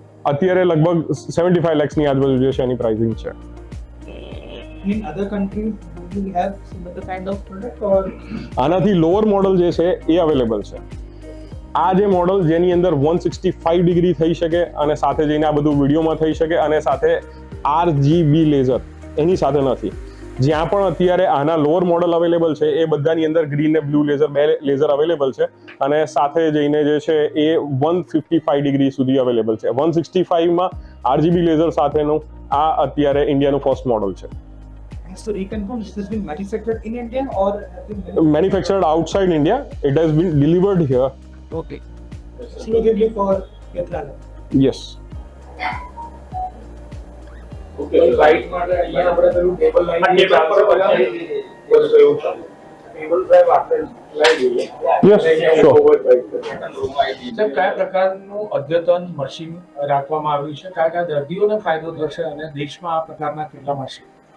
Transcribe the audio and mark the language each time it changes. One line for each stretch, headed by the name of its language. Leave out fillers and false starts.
Gujarati: અત્યારે લગભગ 75 લાખની આજુબાજુ જે છે એની પ્રાઇસિંગ છે.
English: In other countries, do we have similar kind of product or?
Gujarati: આનાથી લોઅર મોડલ જે છે એ અવેલેબલ છે. આ જે મોડલ જેની અંદર 165 ડિગ્રી થઈ શકે અને સાથે જઈને આ બધું વિડીયોમાં થઈ શકે અને સાથે RGB લેઝર એની સાથે નથી. જ્યાં પણ અત્યારે આના લોઅર મોડલ અવેલેબલ છે એ બધાની અંદર ગ્રીન અને બ્લુ લેઝર બે લેઝર અવેલેબલ છે અને સાથે જઈને જે છે એ 155 ડિગ્રી સુધી અવેલેબલ છે. 165માં RGB લેઝર સાથેનું આ અત્યારે ઇન્ડિયાનું ફર્સ્ટ મોડલ છે.
English: So reconfirm, this has been manufactured in India or has been Manufactured outside India, it has been delivered here. okay exclusively for Netherlands? Yes.
Gujarati: Okay, light માટે અહીંયા આપણે પેલું table line table drive આપણે લઈ લઈએ.
English: Yes, sure.
Gujarati: સાહેબ કયા પ્રકારનું અદ્યતન મશીન રાખવામાં આવ્યું છે, કયા દર્દીઓને ફાયદો થશે અને દેશમાં આ પ્રકારના કેટલા મશીન?